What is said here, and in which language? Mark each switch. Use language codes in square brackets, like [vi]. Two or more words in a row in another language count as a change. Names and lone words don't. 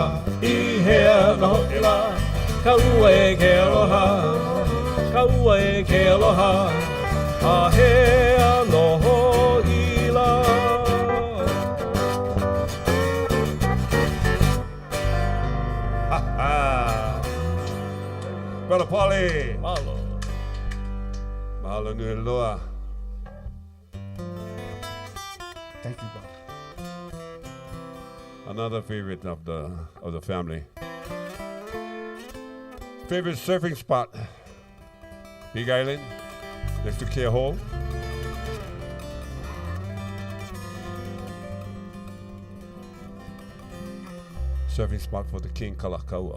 [haw] I hea no ila, ka ue ke aloha, ka ue ke aloha, a hea no ila. [en] Brother Paulie. Mahalo. [haw] Mahalo nui loa. [en] Thank you, Bob. Another favorite of the family. Favorite surfing spot? Big Island, next to Care Hole. Surfing spot for the King Kalakaua.